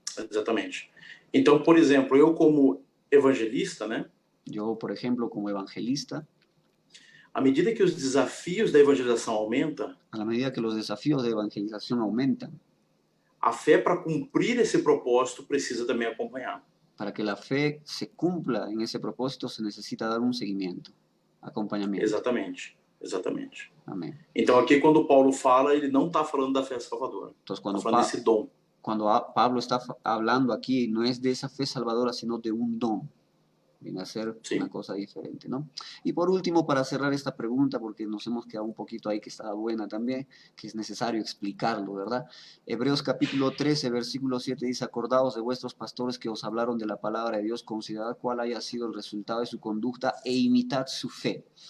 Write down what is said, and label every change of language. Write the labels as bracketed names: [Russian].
[Portuguese] Exatamente. Então, por exemplo, eu como evangelista, né? [Spanish] Yo, por ejemplo, como evangelista, [Portuguese] à medida que os desafios da evangelização aumentam, [Spanish] a la medida que los desafíos de evangelización aumentan, [Portuguese] a fé para cumprir esse propósito precisa também acompanhar. [Spanish] para que la fe se cumpla en ese propósito se necesita dar un seguimiento, acompañamiento. [Portuguese] Exatamente, exatamente. [Spanish] Amén. [Portuguese] Então aqui quando Paulo fala, ele não está falando da fé salvadora. [Spanish] Entonces, [Portuguese] Está falando desse dom. [Spanish] Cuando Pablo está hablando aquí, no es de esa fe salvadora, sino de un don. Viene a ser una cosa diferente, ¿no? Y por último, para cerrar esta pregunta, porque nos hemos quedado un poquito ahí que estaba buena también, que es necesario explicarlo, ¿verdad? Hebreos capítulo 13, versículo 7 dice, acordaos de vuestros pastores que os hablaron de la palabra de Dios, considerad cuál haya sido el resultado de su conducta e imitad su fe.